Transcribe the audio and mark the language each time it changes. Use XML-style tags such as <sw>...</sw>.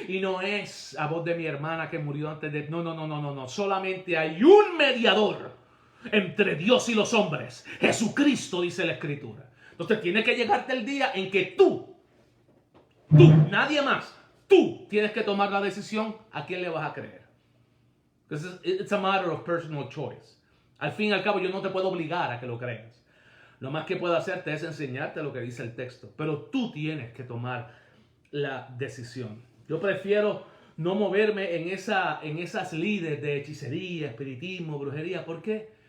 <es>Y no es la voz de mi hermana que murió antes de... No. Solamente hay un mediador entre Dios y los hombres. Jesucristo, dice la Escritura. Entonces tiene que llegarte el día en que tú, nadie más, tú tienes que tomar la decisión a quién le vas a creer.</es> <en>Because it's a matter of personal choice.</en> <es>Al fin y al cabo yo no te puedo obligar a que lo creas. Lo más que puedo hacerte es enseñarte lo que dice el texto. Pero tú tienes que tomar la decisión. Yo prefiero no moverme en esas lides de hechicería, espiritismo, brujería. ¿Por qué?</es>